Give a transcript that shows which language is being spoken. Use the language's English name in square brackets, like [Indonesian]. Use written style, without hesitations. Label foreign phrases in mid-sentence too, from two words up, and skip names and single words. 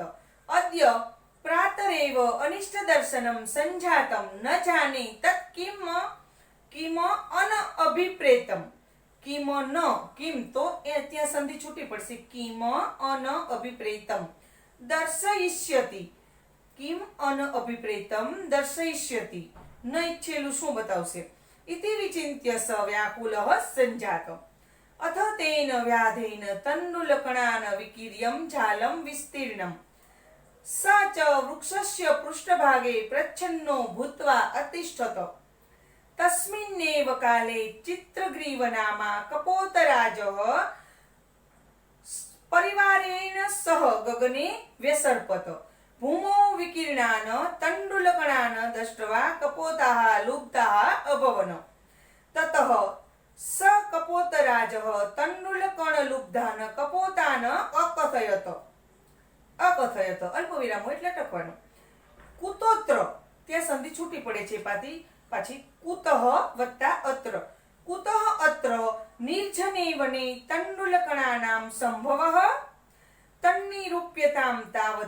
[Sanskrit] અદ્ય પ્રાતરેવ અનિષ્ટ દર્શનમ સંજાતમ ન જાને તત્ કિમ અનઅભિપ્રેતમ. [Gujarati] કિમ ન, કિમ તો એ ત્યાં સંધિ છૂટી પડશે. [Sanskrit] કિમ અનઅભિપ્રેતમ દર્શયિષ્યતિ. કિમ અનઅભિપ્રેતમ દર્શયિષ્યતિ. [Gujarati] ન ઈચ્છેલું શું બતાવશે. [Sanskrit] इति विचिन्त्य स व्याकुलः सञ्जात. अथ तेन व्याधेन तण्डुलकणान् विकीर्यं जालं विस्तीर्णम्. स च वृक्षस्य पृष्ठभागे प्रच्छन्नो भूत्वा अतिष्ठत. तस्मिन्नेव काले चित्रग्रीवनामा कपोतराजः परिवारेण सह गगने व्यसर्पत. भूमौ विकीर्णान् तण्डुलकणान् दृष्ट्वा कपोताः लुब्धाः अभवन्. ततः स कपोतराजः तण्डुलकणलुब्धान् कपोतान् અકથયત. [Gujarati] અલ્પવિરામો એટલે ટકવાનું. કુતોત્ર ત્યાં સંધિ છૂટી પડે છે પાછી કુતઃ વત્તા અત્ર. [Sanskrit] કુતઃ અત્ર નિર્જને વને તન્નુલકણાનામ સંભવઃ તન્નિરૂપ્યતામ તાવત.